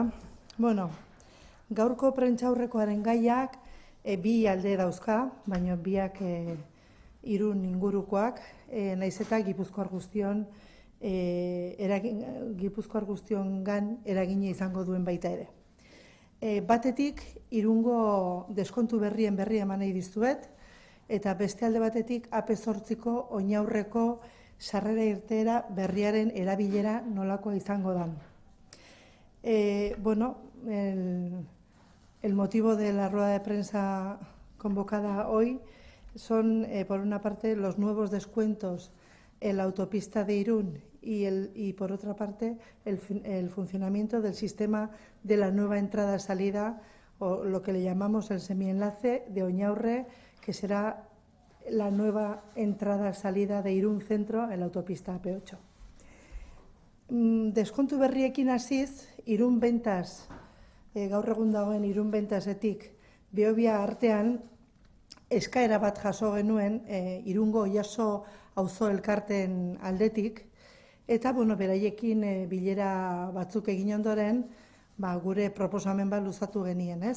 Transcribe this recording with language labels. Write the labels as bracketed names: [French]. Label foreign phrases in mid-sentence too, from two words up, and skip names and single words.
[Basque] Gaurko prentsaurrekoaren gaiak bi alde dauzka, baina biak Irun ingurukoak, naiz eta Gipuzkoar guztiongan eragina izango duen baita ere. Batetik, Irungo deskontu berrien berri eman nahi dizuet, eta beste alde batetik AP8ko oinaurreko sarrera irteera berriaren erabilera nolakoa izango da. [Spanish] El motivo de la rueda de prensa convocada hoy son, por una parte, los nuevos descuentos en la autopista de Irún y por otra parte, el funcionamiento del sistema de la nueva entrada-salida, o lo que le llamamos el semienlace de Oñaurre, que será la nueva entrada-salida de Irún Centro en la autopista AP8. [Basque] Deskontu berriekin hasiz, Irún Bentas, gaur egun dagoen Irún Bentasetik Behobia artean, eskaera bat jaso genuen Irungo Oiaso auzo elkarten aldetik, eta beraiekin bilera batzuk egin ondoren, gure proposamen bat luzatu genien, ez?